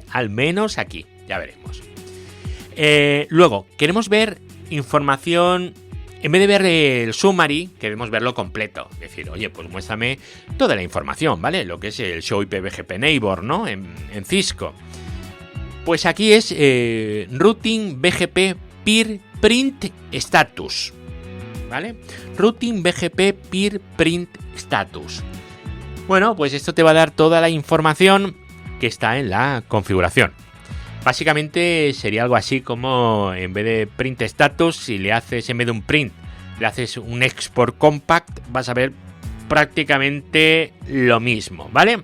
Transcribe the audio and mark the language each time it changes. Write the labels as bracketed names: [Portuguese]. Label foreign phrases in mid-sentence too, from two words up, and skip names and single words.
[Spanish] Al menos aquí, ya veremos. Luego, queremos ver información. En vez de ver el summary, queremos verlo completo. Es decir, oye, pues muéstrame toda la información, ¿vale? Lo que es el [English] Show IP BGP Neighbor, [Spanish] ¿no? En Cisco. Pues aquí es [English] Routing BGP Peer Print Status, [Spanish] ¿vale? [English] Routing BGP Peer Print Status. [Spanish] Bueno, pues esto te va a dar toda la información que está en la configuración. Básicamente sería algo así como, en vez de [English] print status, [Spanish] si le haces, en vez de un print, le haces un [English] export compact, [Spanish] vas a ver prácticamente lo mismo, ¿vale?